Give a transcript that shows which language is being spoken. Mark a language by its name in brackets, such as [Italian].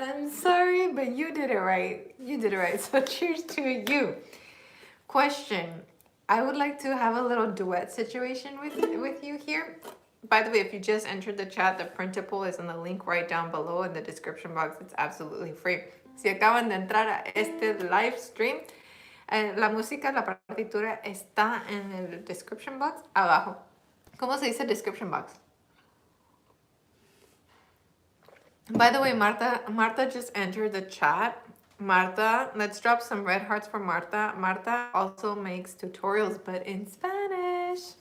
[English] I'm sorry, but you did it right. You did it right. So cheers to you. Question. I would like to have a little duet situation with you here. By the way, if you just entered the chat, the printable is in the link right down below in the description box. It's absolutely free. [Spanish] Si acaban de entrar a este live stream, la música, la partitura está en el [English] description box [Spanish] abajo. ¿Cómo se dice [English] description box? By the way, Marta just entered the chat. Marta, let's drop some red hearts for Marta. Marta also makes tutorials, but in Spanish.